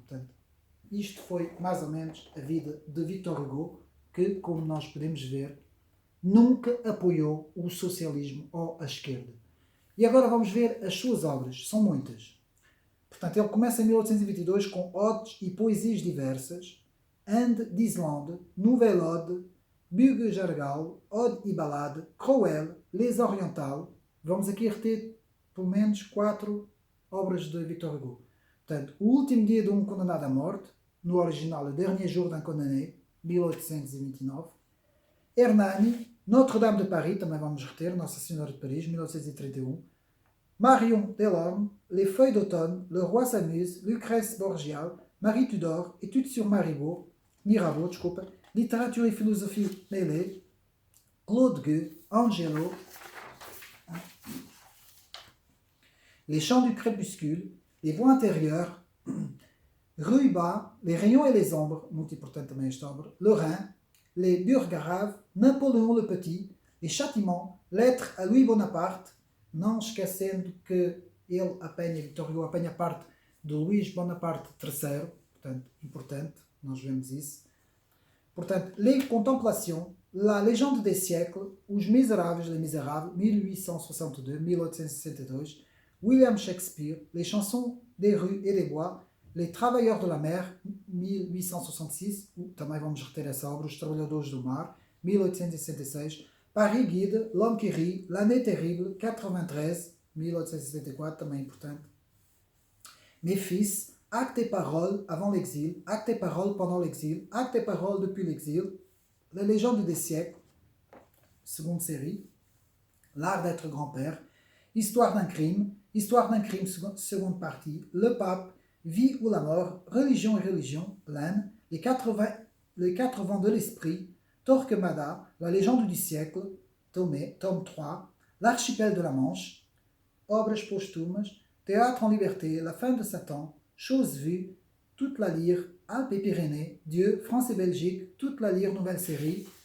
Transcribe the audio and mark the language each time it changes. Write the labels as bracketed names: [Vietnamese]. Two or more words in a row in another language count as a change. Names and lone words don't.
[Portuguese] Portanto, isto foi mais ou menos a vida de Victor Hugo, que, como nós podemos ver, nunca apoiou o socialismo ou a esquerda. E agora vamos ver as suas obras. São muitas. Portanto, ele começa em 1822 com odes e poesias diversas, Ande d'Islande, Nouvelle Ode, Bugue Jargal, Ode e Ballade, Crowell, Les Orientales. Vamos aqui reter pelo menos 4 obras de Victor Hugo. Portanto, O Último Dia de um Condenado à Morte, no original Le Dernier Jour d'un Condamné, 1829. Hernani, Notre-Dame de Paris, também vamos reter, Nossa Senhora de Paris, 1831. Marion Delorme, Les Feuilles d'automne, Le Roi s'amuse, Lucrèce Borgia, Marie Tudor, Études sur Mirabeau, Littérature et philosophie mêlée, Claude Gueux, Angelo, Les Chants du crépuscule, Les Voies intérieures, Ruy-Bas, Les rayons et les ombres, muito importante também esta obra, Le Rhin, Les Burgaraves, Napoléon le Petit, Les Châtiments, Lettres à Louis Bonaparte, não esquecendo que Victor Hugo apanha parte de Luís Bonaparte III, portanto, importante, nós vemos isso. Portanto, Les Contemplations, La Légende des siècles, Os Misérables, Les Misérables, 1862, 1862, William Shakespeare, Les chansons des rues et des bois, Les Travailleurs de la mer, 1866, também vamos reter essa obra, Os Trabalhadores do Mar, 1866, Paris Guide, L'Homme qui rit, L'année terrible, 93, 1874, também importante. Mes fils, Actes et paroles avant l'exil, Actes et paroles pendant l'exil, Actes et paroles depuis l'exil, La légende des siècles, seconde série, L'art d'être grand-père, Histoire d'un crime, seconde partie, Le pape, Vie ou la mort, Religion et religion, l'âne, les 4 vents de l'esprit, Torquemada, La légende du siècle, tome 3, L'archipel de la Manche, Obras póstumas, Théâtre en liberté, La fin de Satan, Chose vue, Toute la lyre, Alpes et Pyrénées, Dieu, France et Belgique, Toute la lyre, nouvelle série.